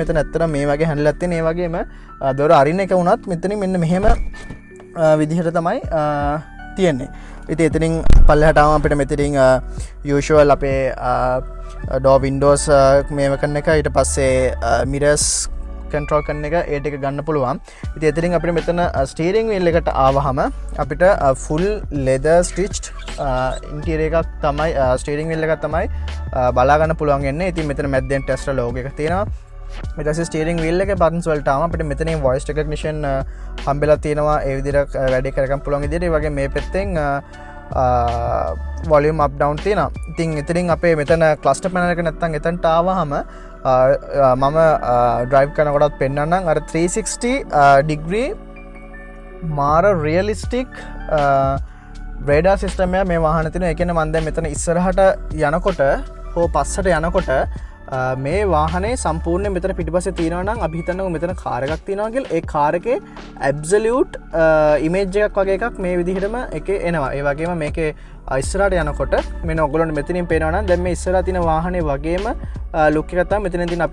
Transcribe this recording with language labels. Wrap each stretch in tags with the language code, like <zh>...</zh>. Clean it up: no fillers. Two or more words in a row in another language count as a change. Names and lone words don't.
<si>මෙතන ඇත්තටම මේ වගේ හැන්ඩල් එකක් තියෙන. ඒ වගේම දොර අරින්න එක වුණත් මෙතනින් මෙන්න මෙහෙම විදිහට තමයි තියෙන්නේ. ඉතින් එතනින් පල්ලෙහාට ආවම අපිට මෙතනින් usual අපේ</si> <en>door windows</en> <si>මේව කරන එක, ඊට පස්සේ</si> <en>mirrors control</en> <si>කරන එක ඒ ටික ගන්න පුළුවන්. ඉතින් එතනින් අපිට මෙතන</si> <en>steering wheel</en> <si>එකට ආවහම අපිට</si> <en>full leather stitched interior</en> <si>එකක් තමයි</si> <en>steering wheel</en> <si>එකක් තමයි බලා ගන්න පුළුවන් වෙන්නේ. ඉතින් මෙතන මැද්දෙන් Tesla logo එක තියෙනවා. ඊට පස්සේ</si> <en>steering wheel</en> <si>එකේ buttons වලට ආවම අපිට මෙතනින්</si> <en>voice recognition</en> <si>හම්බෙලා තියෙනවා. ඒ විදිහට වැඩි කරගන්න පුළුවන් විදිහට. ඒ වගේ මේ පැත්තෙන්</si> <en>volume up down</en> <si>තියෙනවා. ඉතින් එතනින් අපේ මෙතන</si> <en>cluster panel</en> <si>එක නැත්තම් එතනට ආවහම මම drive කරනකොටත් පෙන්නන්නම්. අර 360 degree මාර</si> <en>realistic radar system</en> <si>එක මේ වාහනේ තියෙනවා. ඒ කියන්නේ මම දැන් මෙතන ඉස්සරහට යනකොට හෝ පස්සට යනකොට මේ වාහනේ සම්පූර්ණයෙන් මෙතන පිටිපස්සේ තියෙනවා නම් අපි හිතන්නකො මෙතන කාර් එකක් තියෙනවා කියලා. ඒ කාර් එකේ</si> <en>absolute image</en> <si>එකක් වගේ එකක් මේ විදිහටම එකේ එනවා. ඒ වගේම මේකේ ඉස්සරහට යනකොට මෙන්න ඔයගොල්ලන්ට මෙතනින් පේනවා නම් දැන් මේ ඉස්සරහා තියෙන වාහනේ වගේම ලුක් එකක් තමයි මෙතනින් තියෙන.</si>